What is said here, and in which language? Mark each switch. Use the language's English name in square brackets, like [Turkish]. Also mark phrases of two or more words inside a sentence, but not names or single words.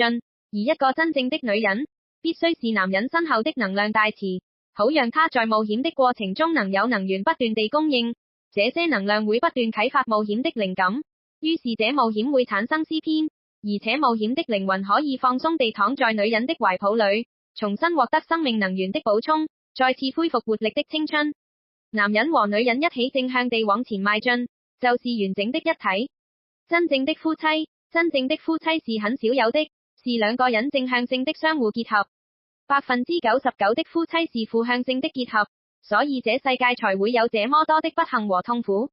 [Chinese] 而一個真正的女人，必須是男人身後的能量大池，好讓他在冒險的過程中能有能源不斷地供應。這些能量會不斷啟發冒險的靈感，於是這冒險會產生詩篇，而且冒險的靈魂可以放鬆地躺在女人的懷抱裡，重新獲得生命能源的補充，再次恢復活力的青春。男人和女人一起正向地往前邁進，就是完整的一體。真正的夫妻是很少有的，是兩個人正向性的相互結合。99%的夫妻是負向性的結合，所以這世界才會有這麼多的不幸和痛苦。